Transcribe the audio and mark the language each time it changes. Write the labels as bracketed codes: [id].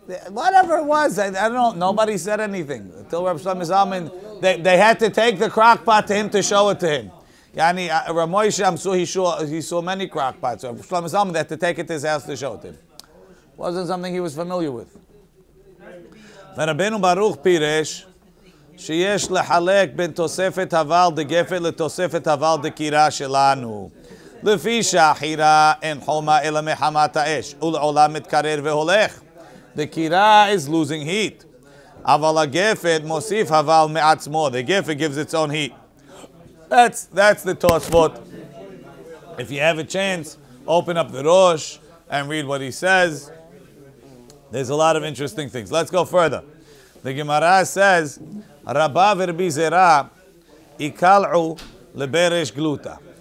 [en] Whatever it was, I don't know. Nobody said anything. Until Rav Shlomo Zalman, they had to take the crock pot to him to show it to him. Yani, Rav Moshe, I'm sure he saw many crock pots. Rav Shlomo Zalman, they had to take it to his house to show it to him. Wasn't something he was familiar with. [he] ורבנו ברוך פירש שיש לחלק בין תוספת הבל דגפת לתוספת הבל דקירה שלנו. לפי שהחירה אין חומה אלא מחמת האש, ולעולם מתקרר והולך. [en] The kira is losing heat. [he] אבל הגפת מוסיף הבל מעצמו. [en] The gefet gives its own heat. That's the Tosfot. If you have a chance, open up the Rosh and read what he says. There's a lot of interesting things. Let's go further. The Gemara says, Rabba v'Rabbi Zera [arc] ikal'u leberesh gluta.